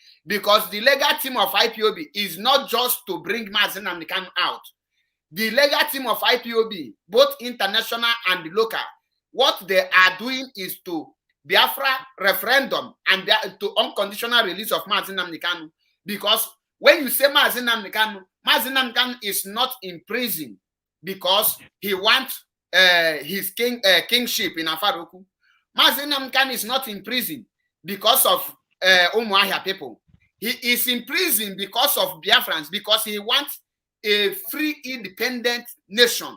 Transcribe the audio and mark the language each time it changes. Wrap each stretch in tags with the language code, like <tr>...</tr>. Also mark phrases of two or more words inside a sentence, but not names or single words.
<en>because the legal team of IPOB is not just to bring Mazi Nnamdi Kanu out. The legal team of IPOB, both international and local, what they are doing is to Biafra referendum and to unconditional release of Mazi Nnamdi Kanu. Because when you say Mazi Nnamdi Kanu is not in prison because he wants his kingship in Afaroku. Mazi Nnamdi Kanu is not in prison because of Umuahia people. He is in prison because of Biafrans, because he wants a free, independent nation.</en>